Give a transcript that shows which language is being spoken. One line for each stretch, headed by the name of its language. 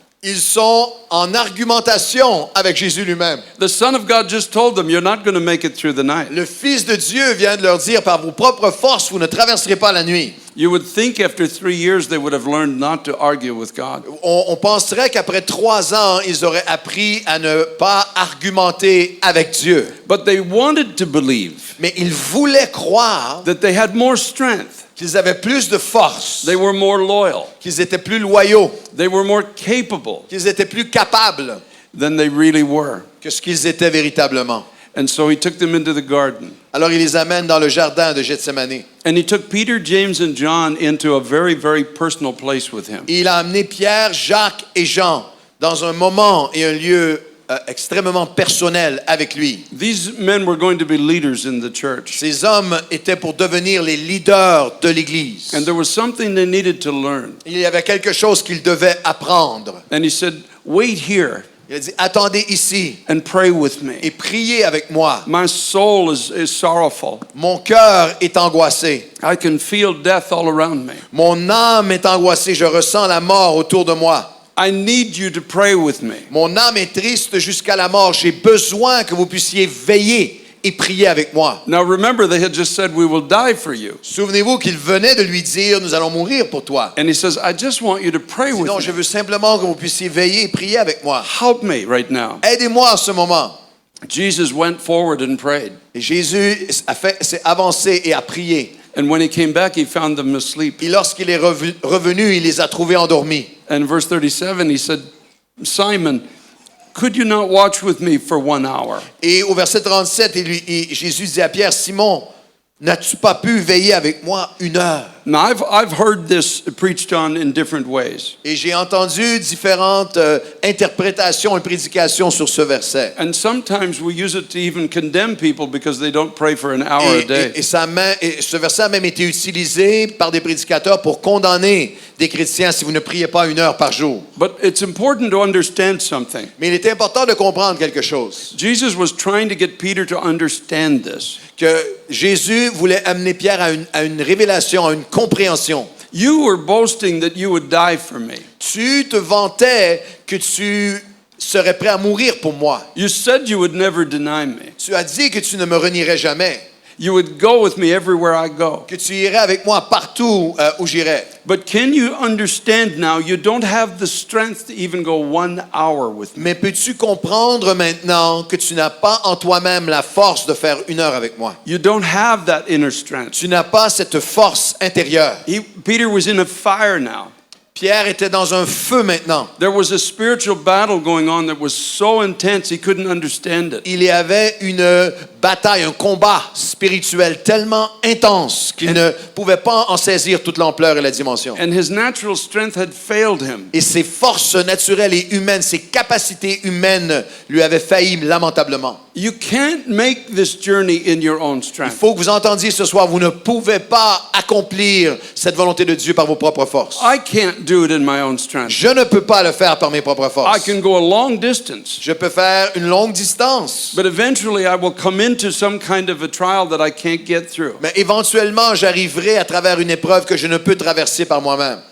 French: Ils sont en argumentation avec Jésus lui-même.
English: The Son of God just told them, you're not going to make it through the night.
French: Le Fils de Dieu vient de leur dire, par vos propres forces, vous ne traverserez pas la nuit.
English: You would think after 3 years they would have learned not to argue with God.
French: On penserait qu'après 3 ans, ils auraient appris à ne pas argumenter avec Dieu.
English: But they wanted to believe
French: Mais ils voulaient croire
English: that they had more strength.
French: qu'ils avaient plus de force,
English: They were more loyal.
French: qu'ils étaient plus loyaux,
English: They were more capable
French: qu'ils étaient plus capables
English: than they really were.
French: que ce qu'ils étaient véritablement.
English: And so he took them into the garden.
French: Alors il les amène dans le jardin de Gethsémani.
English: And he took Peter, James, and John into a very, very personal place with him.
French: Et il a amené Pierre, Jacques et Jean dans un moment et un lieu extrêmement personnel avec lui.
English: These men were going to be leaders in the church.
French: Ces hommes étaient pour devenir les leaders de l'Église.
English: And there was something they needed to learn.
French: Il y avait quelque chose qu'ils devaient apprendre.
English: And he said, wait here
French: Il a dit, attendez ici
English: and pray with me.
French: et priez avec moi.
English: My soul is sorrowful.
French: Mon cœur est angoissé.
English: I can feel death all around me.
French: Mon âme est angoissée. Je ressens la mort autour de moi.
English: I need you to pray with me.
French: Mon âme est triste jusqu'à la mort. J'ai besoin que vous puissiez veiller et prier avec moi.
English: Now remember, they had just said, we will die for you.
French: Souvenez-vous qu'il venait de lui dire, nous allons mourir pour toi.
English: And he says, I just want you to pray with
French: Sinon, je
English: me.
French: veux simplement que vous puissiez veiller et prier avec moi.
English: Help me right now.
French: Aidez-moi en ce moment.
English: Jesus went forward and prayed.
French: Et Jésus s'est avancé et a prié.
English: And when he came back, he found them asleep.
French: Et lorsqu'il est revenu, il les a trouvés endormis.
English: And verse 37, he said, Simon, could you not watch with me for 1 hour?
French: Et au verset 37, Jésus dit à Pierre, Simon, n'as-tu pas pu veiller avec moi 1 heure?
English: Now, I've heard this preached on in different ways.
French: Et j'ai entendu différentes interprétations et prédications sur ce verset.
English: And sometimes we use it to even condemn people because they don't pray for an hour a day.
French: Et ce verset a même été utilisé par des prédicateurs pour condamner des chrétiens si vous ne priez pas 1 heure par jour.
English: But it's important to understand something.
French: Mais il est important de comprendre quelque chose.
English: Jesus was trying to get Peter to understand this.
French: Que Jésus voulait amener Pierre à une révélation, à une compréhension.
English: You were boasting that you would die for me.
French: Tu te vantais que tu serais prêt à mourir pour moi.
English: You said you would never deny me.
French: Tu as dit que tu ne me renierais jamais.
English: You would go with me everywhere I go.
French: que tu irais avec moi partout où j'irais.
English: But can you understand now you don't have the strength to even go 1 hour with me?
French: Mais peux-tu comprendre maintenant que tu n'as pas en toi-même la force de faire 1 heure avec moi?
English: You don't have that inner strength.
French: Tu n'as pas cette force intérieure.
English: Peter was in a fire now.
French: Pierre était dans un feu maintenant.
English: There was a spiritual battle going on that was so intense he couldn't understand it.
French: Il y avait une bataille, un combat spirituel tellement intense qu'il ne pouvait pas en saisir toute l'ampleur et la dimension.
English: And his natural strength had failed him.
French: Et ses forces naturelles et humaines, ses capacités humaines lui avaient failli lamentablement.
English: You can't make this journey in your own
French: Il
English: strength.
French: faut que vous entendiez ce soir, vous ne pouvez pas accomplir cette volonté de Dieu par vos propres forces.
English: I can't do it in my own strength.
French: Je ne peux pas le faire par mes propres
English: I
French: forces.
English: can go a long distance,
French: Je peux faire une longue distance,
English: but eventually I will come into some kind of a trial that I can't get through.
French: mais éventuellement, j'arriverai à travers une épreuve que je ne peux traverser par moi-même.